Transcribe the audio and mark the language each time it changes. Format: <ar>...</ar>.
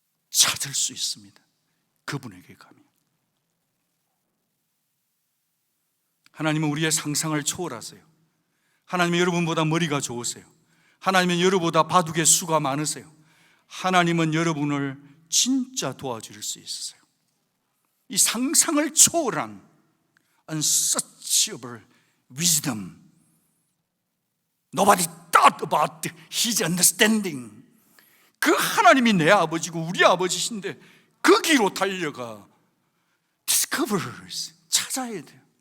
<ko>찾을 수 있습니다. 그분에게 가면. 하나님은 우리의 상상을 초월하세요. 하나님은 여러분보다 머리가 좋으세요. 하나님은 여러분보다 바둑의 수가 많으세요. 하나님은 여러분을 진짜 도와줄 수 있으세요. 이 상상을 초월한</ko> <en>unsearchable wisdom, nobody thought about his understanding.</en> <ko>그 하나님이 내 아버지고 우리 아버지신데 그 길로 달려가 discovers, 찾아야 돼요.</ko>